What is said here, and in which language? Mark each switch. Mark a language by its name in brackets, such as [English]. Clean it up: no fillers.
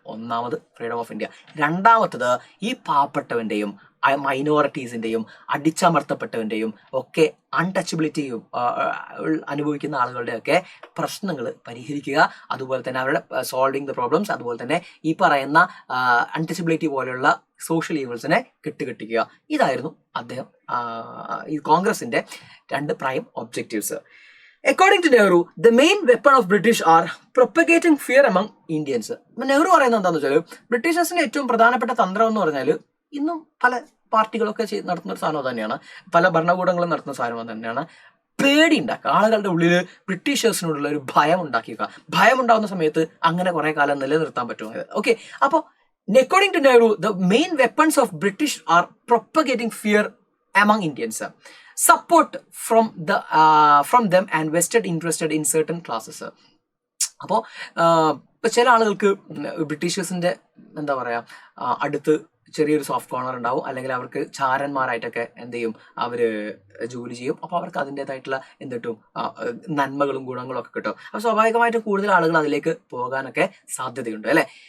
[Malayalam] ഒന്നാമത് freedom of India. രണ്ടാമത്തത് ഈ പാവപ്പെട്ടവന്റെയും മൈനോറിറ്റീസിന്റെയും അടിച്ചമർത്തപ്പെട്ടവന്റെയും ഒക്കെ അൺടച്ചബിലിറ്റിയും അനുഭവിക്കുന്ന ആളുകളുടെയൊക്കെ പ്രശ്നങ്ങൾ പരിഹരിക്കുക. അതുപോലെ തന്നെ അവരുടെ [English] solving the problems, [Malayalam] അതുപോലെ തന്നെ ഈ പറയുന്ന അൺടച്ചബിലിറ്റി പോലെയുള്ള സോഷ്യൽ ഈവൽസിനെ കെട്ടുകെട്ടിക്കുക. ഇതായിരുന്നു അദ്ദേഹം ഈ കോൺഗ്രസിന്റെ 2 [English] Prime objectives. According to Nehru, the main weapon of British are propagating fear among Indians. [Malayalam] Nehru പറയുന്നത് എന്താണെന്ന് വെച്ചാൽ, ബ്രിട്ടീഷേഴ്സിന്റെ ഏറ്റവും പ്രധാനപ്പെട്ട തന്ത്രം എന്ന് പറഞ്ഞാൽ ഇന്നും പല പാർട്ടികളൊക്കെ നടത്തുന്ന ഒരു സാധനം തന്നെയാണ്, പല ഭരണകൂടങ്ങളും നടത്തുന്ന സാധനം തന്നെയാണ്, പേടി ഉണ്ടാക്കുക. ആളുകളുടെ ഉള്ളിൽ ബ്രിട്ടീഷേഴ്സിനോടുള്ള ഒരു ഭയം ഉണ്ടാക്കിക്കുക. ഭയം ഉണ്ടാകുന്ന സമയത്ത് അങ്ങനെ കുറെ കാലം നിലനിർത്താൻ പറ്റും. ഓക്കെ, അപ്പോൾ [English] according to Nehru, the main weapons of British are propagating fear among Indians, support from them and vested interested in certain classes. [Malayalam] അപ്പോൾ ചില ആളുകൾക്ക് ബ്രിട്ടീഷേഴ്സിന്റെ എന്താ പറയാ അടുത്ത് ചെറിയൊരു സോഫ്റ്റ് കോർണർ ഉണ്ടാവും, അല്ലെങ്കിൽ അവർക്ക് ചാരന്മാരായിട്ടൊക്കെ എന്ത് ചെയ്യും, അവര് ജോലി ചെയ്യും. അപ്പോൾ അവർക്ക് അതിൻ്റെതായിട്ടുള്ള എന്തിട്ടും നന്മകളും ഗുണങ്ങളും ഒക്കെ കിട്ടും. അപ്പോൾ സ്വാഭാവികമായിട്ട് കൂടുതൽ ആളുകൾ അതിലേക്ക് പോകാനൊക്കെ സാധ്യതയുണ്ട് അല്ലെ.